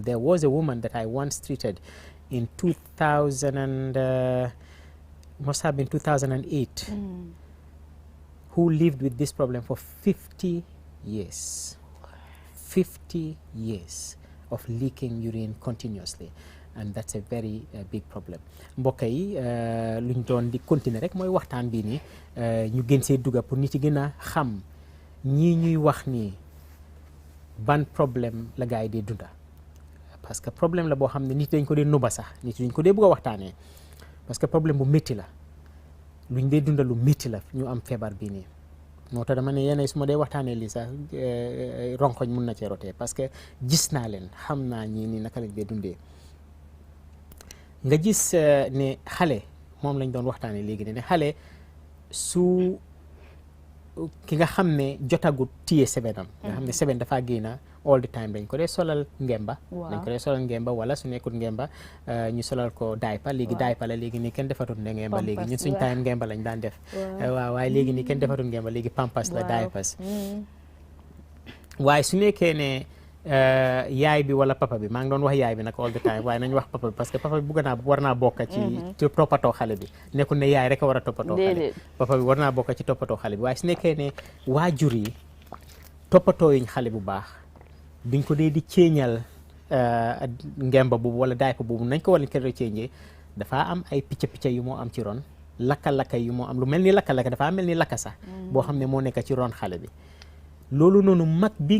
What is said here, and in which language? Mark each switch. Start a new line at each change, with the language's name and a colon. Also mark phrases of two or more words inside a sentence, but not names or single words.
English: There was a woman that I once treated in 2000 and must have been 2008, who lived with this problem for 50 years. 50 years of leaking urine continuously. And that's a very big problem.
Wolof: mbokk yi luñ doon di continuer rek mooy waxtaan bi nii ñu gën see dugga pour nit yi gën a xam ñii ñuy wax nii ban problème la gars yi dee dunda, parce que problème la boo xam ne nit dañ ko dee nuba sax, nit dañ ko dee bëgg a waxtaanee, parce que problème bu métti la, luñ dee dunda lu métti la ñu am feebar bi nii. moo tax dama ne yéen su ma dee waxtaanee lii sax ronkoñ mun na cee rotee parce que gis naa leen xam naa ñii nii naka lañ dee dundee nga gis ne xale moom lañ doon waxtaanee léegi ne xale su ki nga xam ne jotagut téye sebenam nga xam ne seben dafaa génna
English: all the time
Wolof: dañ ko dee solal ngemba dañ ko dee solal ngemba wala su nekkut ngemba ñu solal ko diaper léegi diaper la léegi nii kenn defatut ne ngemba léegi ñun suñ time ngemba lañ daan def waaw waaye léegi nii kenn defatut ngemba léegi pampers la diapers waaye su nekkee ne yaay bi wala papa bi maa ngi doon wax yaay bi nag
English: all the time
Wolof: waaye nañ wax papa bi parce que papa bi bugg naa war naa bokk ci toppatoo xale bi nekkul ne yaay rek a war a toppatoo xale papa bi war naa bokk ci toppatoo xale bi waaye su nekkee ne waajur yi toppatoo yuñ xale bu baax duñ ko dee di ceeñal ngemba boobu wala diaper boobu nañ ko war a ceeñee dafa am ay picca yu moo am ci ron lakka-lakka yu moo am lu mel ni lakka-lakka dafa mel ni lakka sax boo xam ne moo nekk ci ron xale bi loolu noonu mag bi